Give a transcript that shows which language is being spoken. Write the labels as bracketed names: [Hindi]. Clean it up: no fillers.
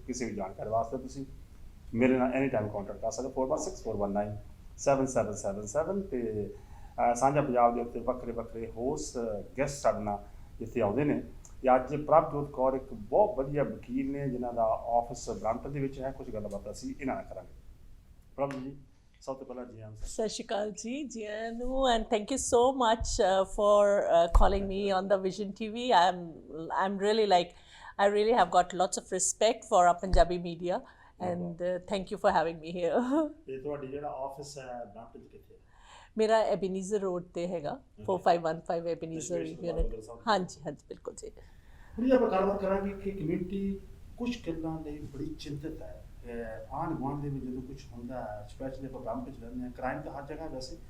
[Punjabi] ਕਿਸੇ ਵੀ ਜਾਣਕਾਰੀ ਵਾਸਤੇ ਤੁਸੀਂ ਮੇਰੇ ਨਾਲ ਐਨੀ ਟਾਈਮ ਕੰਟੈਕਟ ਕਰ ਸਕਦੇ 416419 7777 ਤੇ ਸਾਂਝਾ ਪੰਜਾਬ ਦੇ ਉੱਤੇ ਵੱਖਰੇ ਵੱਖਰੇ ਹੋਸਟ ਗੈਸਟ ਸਾਡੇ ਨਾਲ ਜਿੱਥੇ ਆਉਂਦੇ ਨੇ। ਤੇ ਅੱਜ ਪ੍ਰਭਜੋਤ ਕੌਰ ਇੱਕ ਬਹੁਤ ਵਧੀਆ ਵਕੀਲ ਨੇ ਜਿਨ੍ਹਾਂ ਦਾ ਆਫਿਸ ਬ੍ਰਾਂਪਟਨ ਦੇ ਵਿੱਚ ਹੈ। ਕੁਝ ਗੱਲਬਾਤ ਅਸੀਂ ਇਹਨਾਂ ਨਾਲ ਕਰਾਂਗੇ। ਪ੍ਰਭਜੋਤ ਜੀ ਸਭ ਤੋਂ ਪਹਿਲਾਂ ਜੀ ਆਇਆਂ। ਸਤਿ ਸ਼੍ਰੀ ਅਕਾਲ ਜੀ, ਜੀ ਆਇਆਂ ਨੂੰ, [English] And thank you so much for calling me on the Vision TV. I'm really like I really have got lots of respect for our Punjabi media and thank you for having me here. [Punjabi] ਤੇ ਤੁਹਾਡੀ ਜਿਹੜਾ office ਹੈ ਬ੍ਰਾਂਪਟਨ ਚ ਕਿੱਥੇ ਹੈ? ਮੇਰਾ ਐਬੀਨੀਜ਼ਰ road ਤੇ ਹੈਗਾ 4515 ਐਬੀਨੀਜ਼ਰ ਯੂਨਿਟ। ਹਾਂਜੀ ਹਾਂਜੀ ਬਿਲਕੁਲ ਜੀ। ਹੁਣ ਜੇ ਆਪਾਂ ਗੱਲਬਾਤ ਕਰਾਂਗੇ ਕਿ ਕਮਿਊਨਿਟੀ ਕੁਝ ਗੱਲਾਂ ਲਈ ਬੜੀ ਚਿੰਤਤ ਹੈ। ਆਂਢ ਗੁਆਂਢ ਦੇ ਵਿੱਚ ਜਦੋਂ ਕੁਝ ਹੁੰਦਾ ਹੈ, ਸਪੈਸ਼ਲੀ ਆਪਾਂ ਬ੍ਰਾਂਪਟਨ ਚ ਰਹਿੰਦੇ ਹਾਂ, ਕ੍ਰਾਈਮ ਤਾਂ ਹਰ ਜਗ੍ਹਾ ਵੈਸੇ,